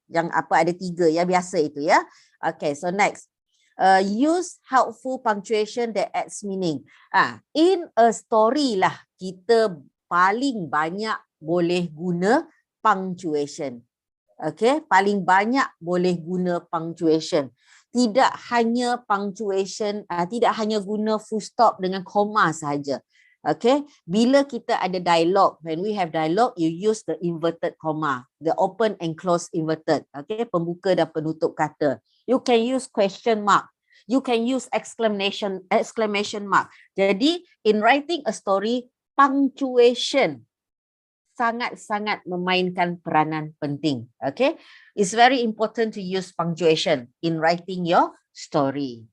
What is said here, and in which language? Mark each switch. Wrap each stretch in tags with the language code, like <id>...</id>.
<ms>Yang apa ada 3 yang biasa itu ya.</ms> <en>Okay, so next. Use helpful punctuation that adds meaning. In a story</en> <ms>lah kita paling banyak boleh guna punctuation. Okay, paling banyak boleh guna punctuation. Tidak hanya punctuation, tidak hanya guna full stop dengan koma sahaja.</ms> <en>Okay,</en> <ms>bila kita ada dialogue,</ms> <en>when we have dialogue, you use the inverted comma, the open and close inverted.</en> <ms>Okay, pembuka dan penutup kata.</ms> <en>You can use question mark. You can use exclamation mark.</en> <ms>Jadi,</ms> <en>in writing a story, punctuation</en> <ms>sangat-sangat memainkan peranan penting.</ms> <en>Okay, it's very important to use punctuation in writing your story.</en>